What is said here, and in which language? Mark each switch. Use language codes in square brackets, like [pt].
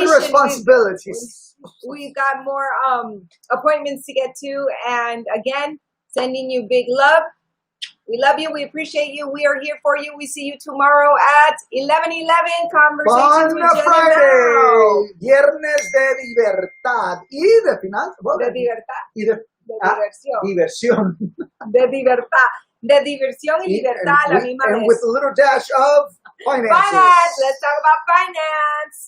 [en] We got responsibilities. We've got more appointments to get to. And again, sending you big love. We love you. We appreciate you. We are here for you. We see you tomorrow at 11:11. Conversations with Jen Friday. [es] Viernes de libertad y de finanzas. De libertad. Y de diversión. De libertad. De diversión y libertad a la misma vez. [en] And with a little dash of finances. Finance. Let's talk about finance.